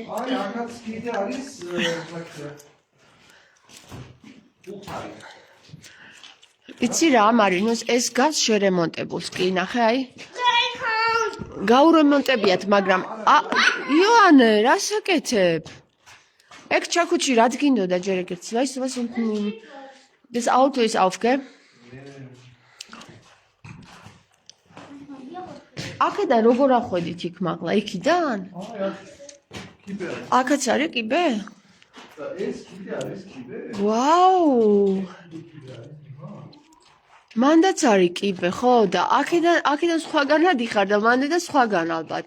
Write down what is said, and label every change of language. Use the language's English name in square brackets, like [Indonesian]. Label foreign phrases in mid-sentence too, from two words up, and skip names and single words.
[Georgian] აი, აქაც კიდე არის ბუხარი. იცი რა მარინოს ეს გას შერემონტებულს კი ნახე აი გაურემონტებიათ მაგრამ იოანე რას აკეთებ ეგ ჩაქუჩი რა გინდოდა ჯერ ეგეც [German] weißt du was das Auto ist aufge [Georgian] აქედან როგორ ახვედით იქ მაღლა იქიდან აქაც არის კიბე ეს კიდე არის კიბე ვაუ მანდაც არის კიბე ხო და აქედან სხვაგან ადიხარ და მანდაც სხვაგან ალბათ